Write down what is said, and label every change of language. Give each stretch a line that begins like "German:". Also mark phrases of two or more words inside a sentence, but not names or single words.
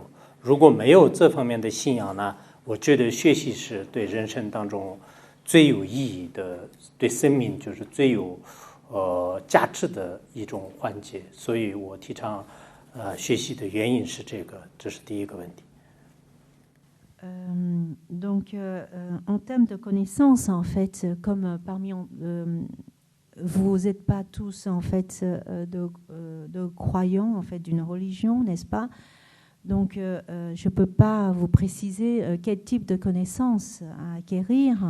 Chinese: 如果没有这方面的信仰呢，我觉得学习是对人生当中最有意义的，对生命就是最有价值的一种环节，所以我提倡学习的原因是这个，这是第一个问题。
French: Donc, en termes de connaissances, en fait, comme parmi vous n'êtes pas tous en fait de croyants en fait d'une religion, n'est-ce pas? Donc, je peux pas vous préciser quel type de connaissances à acquérir.